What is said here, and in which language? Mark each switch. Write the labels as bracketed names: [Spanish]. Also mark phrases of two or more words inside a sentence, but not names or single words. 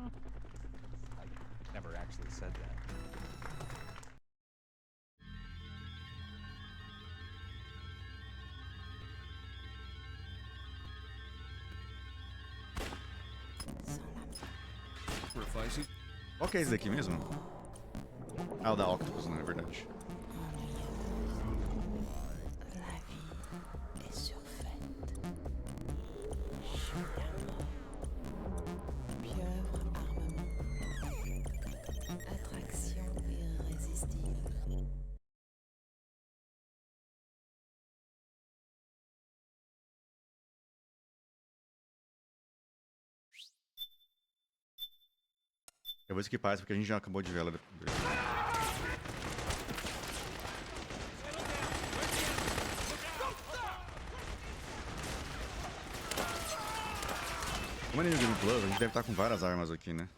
[English] I never actually said that. Sacrificing. [Portuguese] Qual que é esse daqui mesmo? Ah, o da Octopus, não é verdade. [French] La vie est surfaite. Chute pieuvre armement. Attraction irrésistible. [Portuguese] Eu vou esquipar essa porque a gente já acabou de ver ela. Como é no [English] Game Plus, [Portuguese] a gente deve estar com várias armas aqui, né?